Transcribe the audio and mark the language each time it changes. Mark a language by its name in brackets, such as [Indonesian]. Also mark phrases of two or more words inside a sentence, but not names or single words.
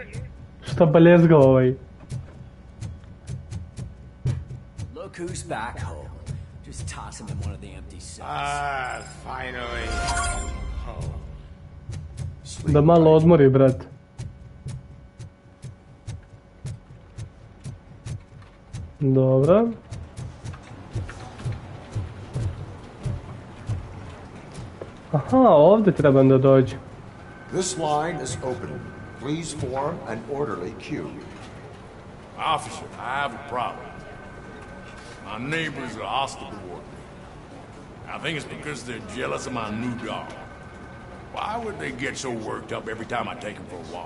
[Bosnian] Šta balezga ovaj? [English] Look who's back home. Just toss him in one of the empty cells. Ah, finally. [Bosnian] Da malo odmori, brat. Dobro. Aha, ovdje trebam da dođem. [English] This line is open. Please form an orderly queue. Officer, I have a problem. My neighbors are hostile toward me. I think it's because they're jealous of my new dog. Why would they get so worked up every time I take him for a walk?